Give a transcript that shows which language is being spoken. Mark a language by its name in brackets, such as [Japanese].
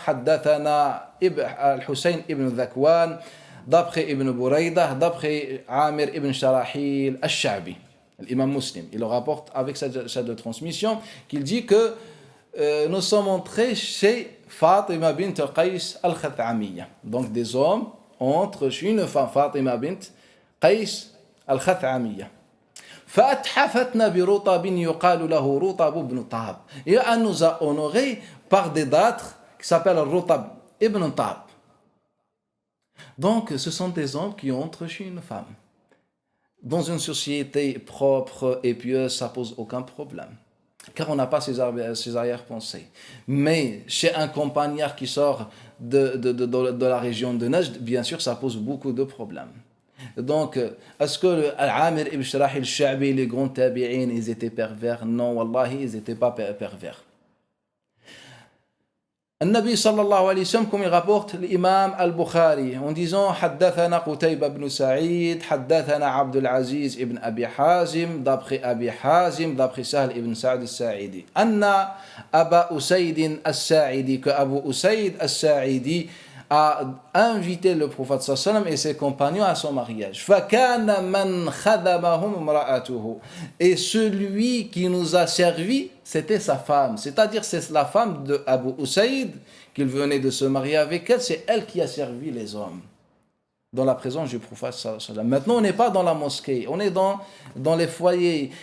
[French] Haddathana Al-Hussein ibn Dakwan, d'après Ibn Buraydah, d'après Amir ibn Sharahil Al-Sha'bi. L'imam Muslim, il le rapporte avec sa de transmission, qu'il dit que nous sommes entrés chez Fatima bint Qais al-Khat'amiyya. Donc des hommes entrent chez une femme, Fatima bint Qais al-Khat'amiyya. [Arabic] فأتحفتنا برطب يقال له رطب ابن طاب. [French] Et elle nous a honorés par des dattes qui s'appellent Rutab ibn Tab. Donc ce sont des hommes qui entrent chez une femme. Dans une société propre et pieuse, ça pose aucun problème, car on n'a pas ces arrière-pensées. Mais chez un compagnard qui sort de la région de Najd, bien sûr, ça pose beaucoup de problèmes. Donc, est-ce que Al-Amir ibn Sharahil al-Sha'bi, les grands tabi'in, ils étaient pervers? Non, wallahi, ils n'étaient pas pervers. [Arabic] النبي صلى الله عليه وسلم [French] comme il rapporte l'imam al-Bukhari en disant [Arabic] حدثنا قتيبة بن سعيد حدثنا عبد العزيز ابن أبي حازم [French] d'après [Arabic] أبي حازم [French] d'après [Arabic] سهل ابن سعد الساعدي أن أبا أسيد الساعدي [French] que Abu Usaid al-Sa'idi a invité le prophète sallam et ses compagnons à son mariage. [Arabic] فَكَانَ مَنْ خَذَبَهُمْ امْرَأَتُهُ. [French] Et celui qui nous a servi, c'était sa femme. C'est-à-dire, c'est la femme de Abu Usaid, qu'il venait de se marier avec elle, c'est elle qui a servi les hommes dans la présence du prophète sallallahu alayhi wa sallam. Maintenant, on n'est pas dans la mosquée, on est dans les foyers.